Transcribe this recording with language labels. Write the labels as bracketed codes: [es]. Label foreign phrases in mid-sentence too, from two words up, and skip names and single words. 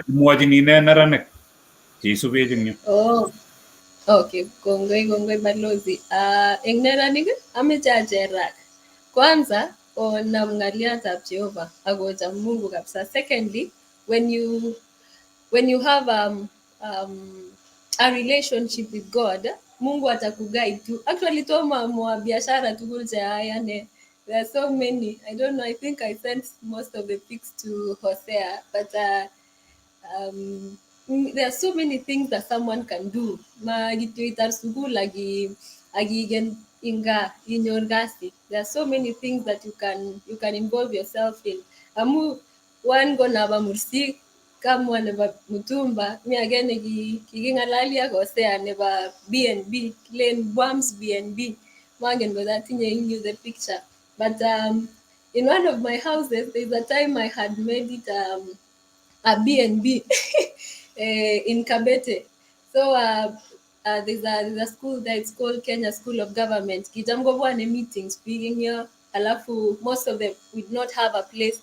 [kln] Imwochini neranik cheisubech eng yu. Okay, kongoi balozi. Eng neranik ameche acherak. Kwanza onam ng'aliotab Jehova akocham Mungu kabisa. [en] Secondly, when you have a relationship with God, [sw] Mungu atakuguide tu. [kln] Actually toma mwa biashara tugul che ayane. [en] There are so many. I don't know. I think I sent most of the pics to Hosea, but there are so many things that someone can do. [kln] Magituitar sugul lagi gen inga inyor gasi. [en] There are so many things that you can involve yourself in. [kln] Amu one go naba mursik kamwa nebo mutumba mi age nekiking'alalia kosea nebo B&B kilen Bwams B&B mangen kot atinye [en] in you the picture but in one of my houses there's a time I had made it a B&B in Kabete. So there's a school there, it's called Kenya School of Government. Kitam kobwane meetings speaking here. Alafu most of them would not have a place.